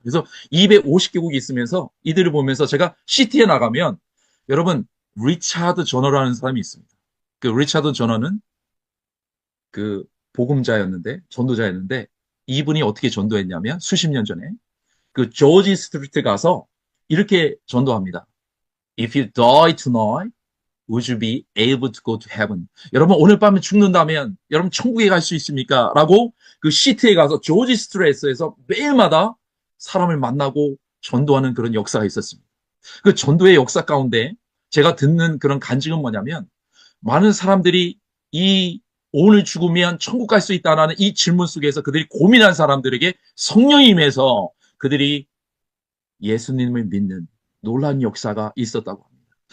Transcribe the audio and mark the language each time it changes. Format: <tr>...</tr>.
<ko>그래서 250개국이 있으면서 이들을 보면서 제가 시티에 나가면 여러분 리차드 저너라는 사람이 있습니다. 그 리차드 저너는 그 복음자였는데 전도자였는데 이분이 어떻게 전도했냐면 수십 년 전에 그 조지 스트리트 가서 이렇게 전도합니다.</ko> <en>If you die tonight, would you be able to go to heaven?</en> <ko>여러분 오늘 밤에 죽는다면 여러분 천국에 갈 수 있습니까? 라고 그 시티에 가서 조지 스트리트에서 매일마다 사람을 만나고 전도하는 그런 역사가 있었습니다. 그 전도의 역사 가운데 제가 듣는 그런 간증은 뭐냐면 많은 사람들이 오늘 죽으면 천국 갈 수 있다는 이 질문 속에서 그들이 고민한 사람들에게 성령이 임해서 그들이 예수님을 믿는 놀라운 역사가 있었다고 합니다.</ko>